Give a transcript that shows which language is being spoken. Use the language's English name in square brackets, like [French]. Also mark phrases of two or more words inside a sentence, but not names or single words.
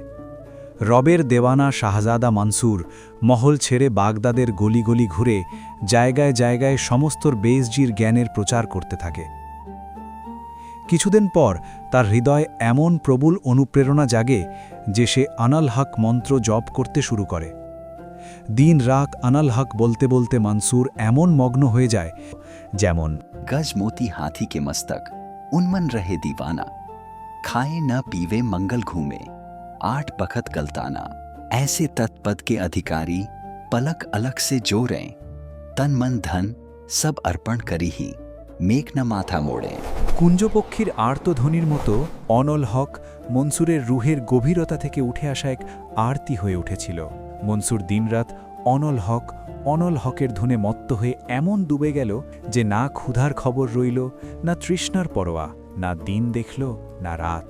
[Bangla] রবের দেওয়ানা শাহজাদা মনসুর মহল ছেড়ে বাগদাদের গলি গলি ঘুরে জায়গায় জায়গায় সমস্তর বেজজির জ্ঞানের প্রচার করতে থাকে। কিছুদিন পর তার হৃদয় এমন প্রবল অনুপ্রেরণা জাগে যে সে [Arabic] أنا الحق [Bangla] মন্ত্র জপ করতে শুরু করে। দিন রাত [Arabic] أنا الحق [Bangla] বলতে বলতে মনসুর এমন মগ্ন হয়ে যায়, যেমন [Hindi] गज मोती हाथी के मस्तक उन्मन रहे दीवाना, खाए न पीवे मंगल घूमे 8 बखत गलताना, ऐसे तत्पद के अधिकारी पलक अलग से जो रहे, तन मन धन सब अर्पण करी ही मेघ न माथा मोड़े। [Bangla] কুঞ্জপক্ষীর আর্তধ্বনির মতো [Arabic] أنا الحق [Bangla] মনসুরের রুহের গভীরতা থেকে উঠে আসা এক আরতি হয়ে উঠেছিল। মনসুর দিনরাত অনল হকের ধুনে মত্ত হয়ে এমন ডুবে গেল যে না ক্ষুধার খবর রইল, না তৃষ্ণার পরোয়া, না দিন দেখল, না রাত।